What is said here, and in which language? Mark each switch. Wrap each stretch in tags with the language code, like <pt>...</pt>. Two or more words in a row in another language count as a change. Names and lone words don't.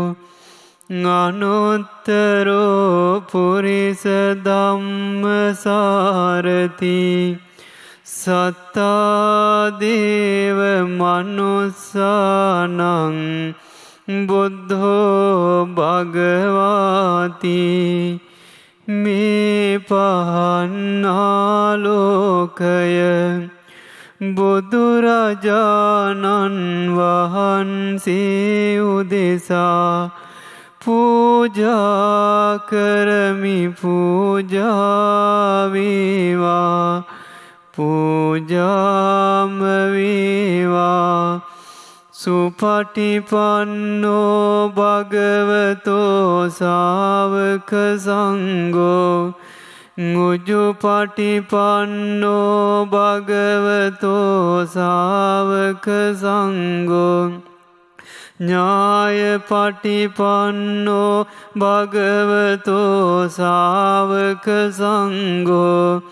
<pi>අනුත්තරෝ පුරිස ධම්මසාරති සත්තා දේව මනුස්සානං බුද්ධෝ භගවාති</pi> <si>මේ පහන්නාලෝකය බුදුරජාණන් වහන්සේ උදෙසා පූජා කරමි පූජා වේවා පූජාම වේවා.</si> <pi>සුපටිපන්නෝ භගවතෝ සාවක සංඝෝ උජුපටිපන්නෝ භගවතෝ සාවක සංඝෝ ඥායපටිපන්නෝ භගවතෝ සාවක සංඝෝ</pi>